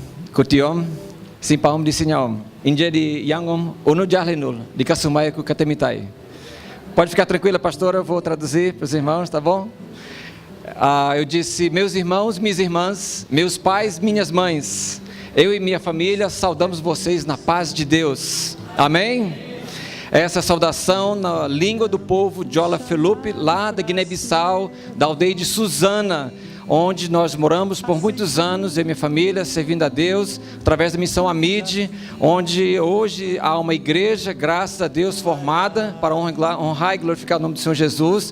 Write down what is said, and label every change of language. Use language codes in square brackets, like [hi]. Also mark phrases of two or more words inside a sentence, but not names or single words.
[csk] Kutiom, Simpam di Sinhaom, India de Yangom, Onu Jarlenul, de Kasumai com Katemitai. [pt] Pode ficar tranquila, pastora, eu vou traduzir para os irmãos, tá bom? Eu disse, meus irmãos, minhas irmãs, meus pais, minhas mães, eu e minha família saudamos vocês na paz de Deus. Amém? Essa saudação na língua do povo Jola Felupe, lá da Guiné-Bissau, da aldeia de Susana, onde nós moramos por muitos anos, eu e minha família, servindo a Deus, através da missão Amide, onde hoje há uma igreja, graças a Deus, formada para honrar e glorificar o nome do Senhor Jesus.